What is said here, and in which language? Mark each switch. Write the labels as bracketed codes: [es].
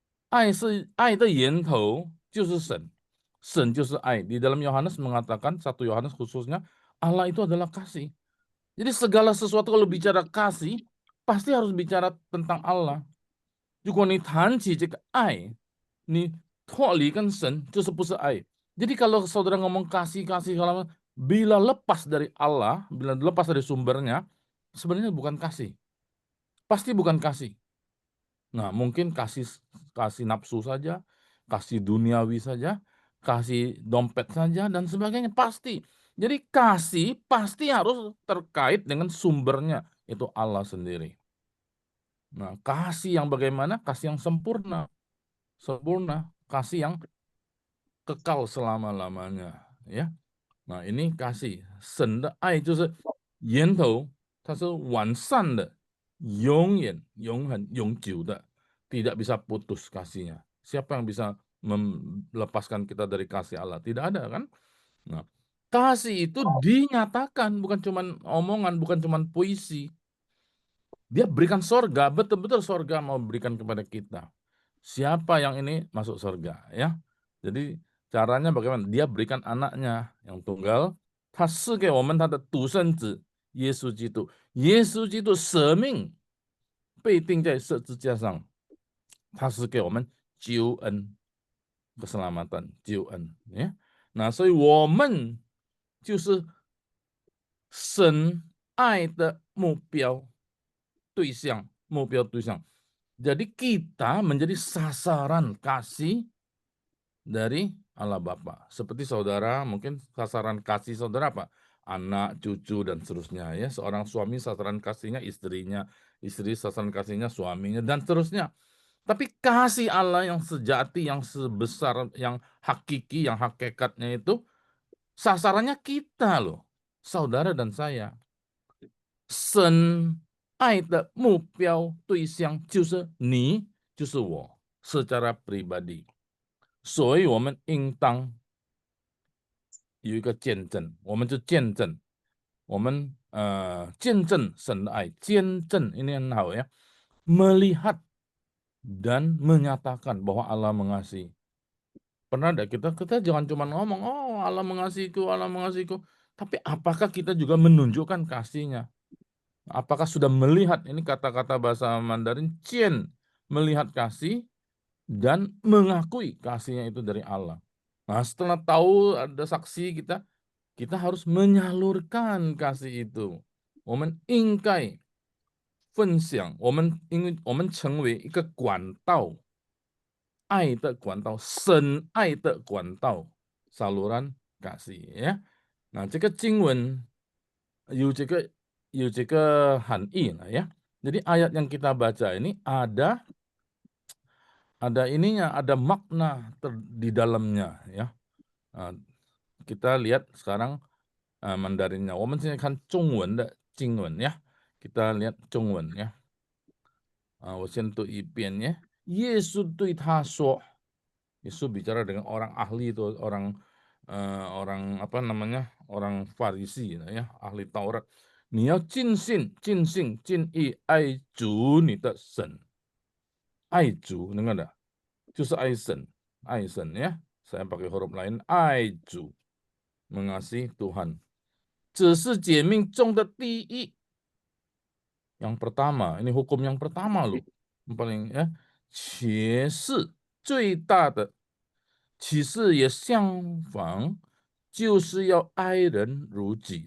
[zh] 爱是爱的源头就是神，神就是爱. [id] Di dalam Yohanes mengatakan, 1 Yohanes khususnya, Allah itu adalah kasih. Jadi segala sesuatu kalau bicara kasih, pasti harus bicara tentang Allah. [zh] 如果你谈起这个爱，你脱离跟神，就是不是爱。 [id] Jadi kalau saudara ngomong kasih, kalau bila lepas dari Allah, bila lepas dari sumbernya, sebenarnya bukan kasih. Pasti bukan kasih. Nah, mungkin kasih nafsu saja, kasih duniawi saja, kasih dompet saja, dan sebagainya. Pasti. Jadi kasih pasti harus terkait dengan sumbernya, itu Allah sendiri. Nah, kasih yang bagaimana? Kasih yang sempurna. Sempurna. Kasih yang kekal selama-lamanya. Ya. Nah, ini kasih. [zh] 神的爱就是源头，它是完善的，永久的, [id] tidak bisa putus kasihnya. Siapa yang bisa melepaskan kita dari kasih Allah? Tidak ada kan? Nah, kasih itu dinyatakan, bukan cuman omongan, bukan cuman puisi. Dia berikan sorga, betul-betul sorga mau berikan kepada kita. Siapa yang ini masuk sorga, ya? Jadi caranya bagaimana? Dia berikan anaknya yang tunggal. [zh] 他赐给我们他的独生子耶稣基督，耶稣基督舍命被钉在十字架上，他是给我们救恩、keselamatan、救恩，呀。那所以我们就是神爱的目标对象，目标对象。 [id] Jadi kita menjadi sasaran kasih dari Allah Bapa. Seperti saudara, mungkin sasaran kasih saudara apa? Anak, cucu, dan seterusnya. Ya, seorang suami sasaran kasihnya istrinya, istri sasaran kasihnya suaminya, dan seterusnya. Tapi kasih Allah yang sejati, yang sebesar, yang hakiki, yang hakikatnya itu, sasarannya kita loh, saudara dan saya. [zh] 神爱的目标对象就是你，就是我， [id] secara pribadi。 [zh] 所以我们应当有一个见证，我们就见证，我们见证神的爱，见证 [id] ini yang tahu ya, melihat dan menyatakan bahwa Allah mengasihi. Pernah ada kita jangan cuma ngomong, oh Allah mengasihiku, Allah mengasihiku, tapi apakah kita juga menunjukkan kasihnya? Apakah sudah melihat, ini kata-kata bahasa Mandarin, cian, melihat kasih dan mengakui kasihnya itu dari Allah. Nah, setelah tahu ada saksi kita harus menyalurkan kasih itu. [zh] 我们应该分享，我们成为一个管道，爱的管道，神爱的管道， [id] saluran kasih ya. [zh] Nah, 这个经文有这个含义lah ya. [id] Jadi ayat yang kita baca ini ada ininya, ada makna di dalamnya ya. Kita lihat sekarang Mandarinnya. [zh] 我们现在看中文的经文 ya. [id] Kita lihat 中文 ya. [zh] 我先读一遍 [id] ya. [zh] 耶稣对他说, [id] Yesus bicara dengan orang ahli itu, orang apa namanya, orang Farisi ya, ahli Taurat. [zh] 你要尽心、尽性、尽意爱主你的神。 [id] 爱主 dengar enggak? [zh] 就是爱神，爱神 ya. [id] Saya pakai huruf lain, 爱主， mengasihi Tuhan. [zh] 这是诫命中的第一。 [id] Yang pertama, ini hukum yang pertama loh. Yang paling ya, [zh] 且是最大的，其实也相仿，就是要爱人如己。